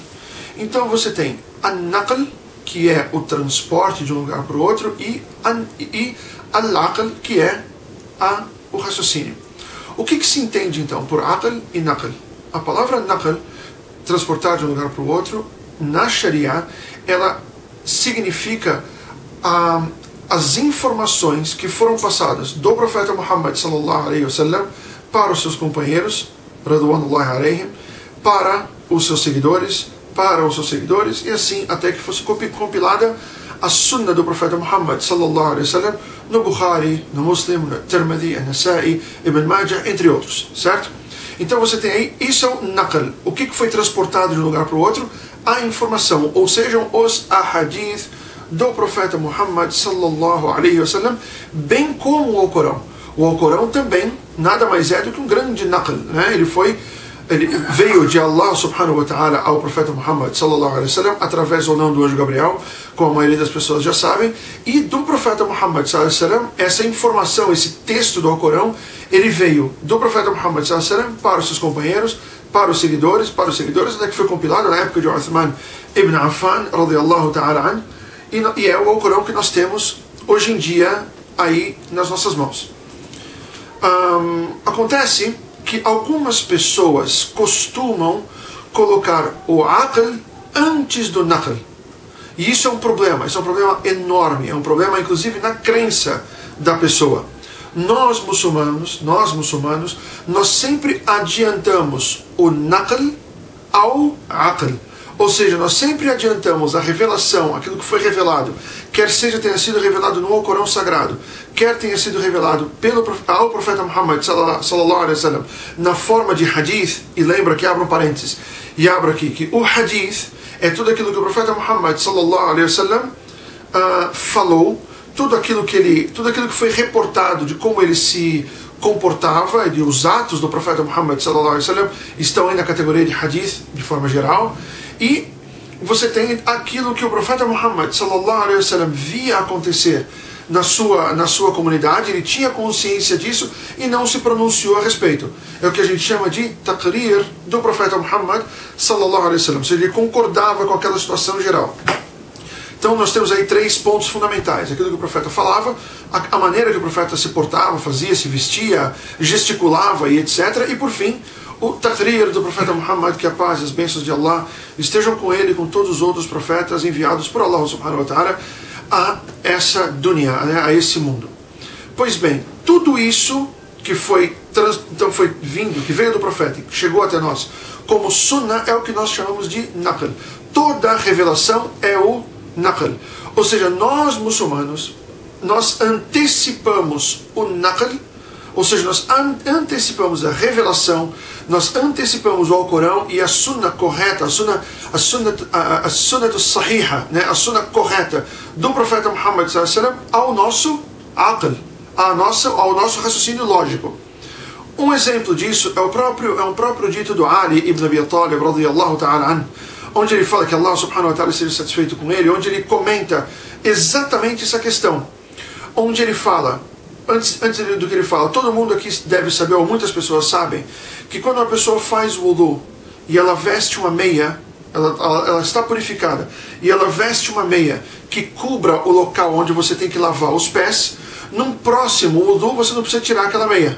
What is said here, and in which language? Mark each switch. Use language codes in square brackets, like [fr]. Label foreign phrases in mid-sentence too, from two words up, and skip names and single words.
[pt] Então você tem an-naql, que é o transporte de um lugar para o outro, e al-aql, que é o raciocínio. O que se entende então por aql e naql? A palavra naql, transportar de um lugar para o outro, na Sharia, ela significa as informações que foram passadas do profeta Muhammad [ar] صلى الله عليه وسلم [pt] para os seus companheiros, [ar] رضوان الله عليهم, [pt] para os seus seguidores, e assim até que fosse compilada a sunna do profeta Muhammad [ar] صلى الله عليه وسلم [pt] no Bukhari, no Muslim, no Tirmidhi, no Nasa'i, Ibn Majah, entre outros, certo? Então você tem aí, isso é o naql, o que foi transportado de um lugar para o outro, a informação, ou sejam, os ahadith do profeta Muhammad [ar] صلى الله عليه وسلم, [pt] bem como o Alcorão. O Alcorão também nada mais é do que um grande naql, né? Ele veio de Allah [ar] سبحانه وتعالى [pt] ao profeta Muhammad [ar] صلى الله عليه وسلم [pt] através ou não do anjo Gabriel, como a maioria das pessoas já sabem, e do profeta Muhammad [ar] صلى الله عليه وسلم, [pt] essa informação, esse texto do Alcorão, ele veio do profeta Muhammad [ar] صلى الله عليه وسلم [pt] para os seus companheiros, para os seguidores, até que foi compilado na época de Uthman ibn Affan [ar] رضي الله تعالى عن, [pt] e é o Alcorão que nós temos hoje em dia aí nas nossas mãos. Acontece que algumas pessoas costumam colocar o aql antes do naql. E isso é um problema enorme, é um problema inclusive na crença da pessoa. Nós muçulmanos, nós sempre adiantamos o naql ao aql. Ou seja, nós sempre adiantamos a revelação, aquilo que foi revelado, quer seja tenha sido revelado no Alcorão Sagrado, quer tenha sido revelado ao profeta Muhammad [ar] صلى الله عليه وسلم [pt] na forma de hadith, e lembra que abra um parênteses, e abra aqui, que o hadith é tudo aquilo que o profeta Muhammad [ar] صلى الله عليه وسلم [pt] falou, tudo aquilo que foi reportado de como ele se comportava, e os atos do profeta Muhammad [ar] صلى الله عليه وسلم [pt] estão aí na categoria de hadith, de forma geral. E você tem aquilo que o profeta Muhammad [ar] صلى الله عليه وسلم [pt] via acontecer na sua comunidade, ele tinha consciência disso e não se pronunciou a respeito. É o que a gente chama de taqrir do profeta Muhammad [ar] صلى الله عليه وسلم, [pt] ou seja, ele concordava com aquela situação geral. Então nós temos aí 3 pontos fundamentais: aquilo que o profeta falava, a maneira que o profeta se portava, fazia, se vestia, gesticulava e etc. E por fim, o taqrir do profeta Muhammad, que a paz e as bênçãos de Allah estejam com ele e com todos os outros profetas enviados por Allah [ar] سبحانه وتعالى [pt] a essa dunya, né, a esse mundo. Pois bem, tudo isso que que veio do profeta e que chegou até nós como sunnah é o que nós chamamos de naql. Toda revelação é o naql. Ou seja, nós muçulmanos, nós antecipamos o naql, ou seja, nós antecipamos a revelação, nós antecipamos o Alcorão e a sunna correta, a sunna do sahiha, né, a sunna correta do profeta Muhammad [ar] صلى الله عليه وسلم [pt] ao nosso aql, ao nosso raciocínio lógico. Um exemplo disso é um próprio dito do Ali ibn Abi Talib [ar] رضي الله تعالى عن, [pt] onde ele fala que Allah [ar] سبحانه وتعالى [pt] seja satisfeito com ele, onde ele comenta exatamente essa questão, onde ele fala antes do que ele fala, todo mundo aqui deve saber, ou muitas pessoas sabem, que quando uma pessoa faz wudu e ela veste uma meia, ela está purificada, e ela veste uma meia que cubra o local onde você tem que lavar os pés, num próximo wudu você não precisa tirar aquela meia.